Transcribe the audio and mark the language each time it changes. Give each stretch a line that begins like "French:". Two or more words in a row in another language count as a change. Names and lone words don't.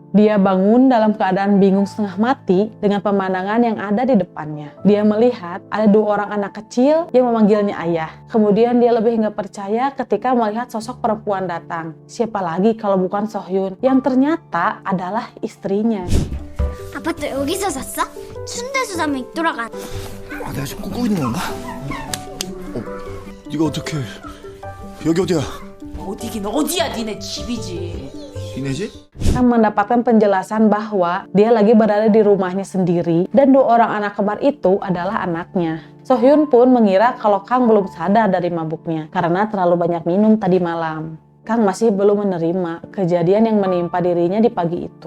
Indonesian: Dia bangun dalam keadaan bingung setengah mati dengan pemandangan yang ada di depannya. Dia melihat ada 2 orang anak kecil yang memanggilnya ayah. Kemudian dia lebih nggak percaya ketika melihat sosok perempuan datang. Siapa lagi kalau bukan So Hyun, yang ternyata adalah istrinya.
Korean: 아파트 여기서 샀어? 순대수 사면 돌아가. 내가 지금 꿈꾸고 있는 건가? 네가 어떻게... 여기 어디야? 어디긴 어디야, 니네 집이지. 니네 집?
Indonesian: Kang mendapatkan penjelasan bahwa dia lagi berada di rumahnya sendiri dan 2 orang anak kembar itu adalah anaknya. So Hyun pun mengira kalau Kang belum sadar dari mabuknya karena terlalu banyak minum tadi malam. Kang masih belum menerima kejadian yang menimpa dirinya di pagi itu.